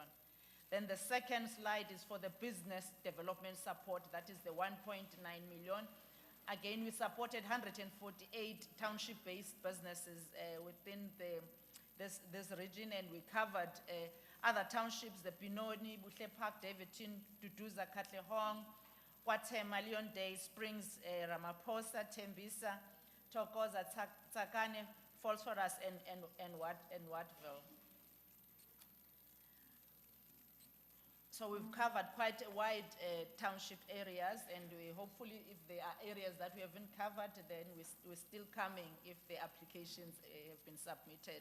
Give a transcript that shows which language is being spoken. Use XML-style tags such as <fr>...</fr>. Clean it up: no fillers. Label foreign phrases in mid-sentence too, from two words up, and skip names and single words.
<en>Then the second slide is for the business development support, that is the 1.9 million. Again, we supported 148 township-based businesses within this region, and we covered other townships, the Binoni, Buhle Park, Davidton, Duduza, Katlehong, Kwatema, Leon Day, Springs, Ramaphosa, Tembisa, Thokoza, Tsakane, Phosphorus, and Wattville. So we've covered quite a wide township areas, and we hopefully, if there are areas that we haven't covered, then we're still coming if the applications have been submitted.</en>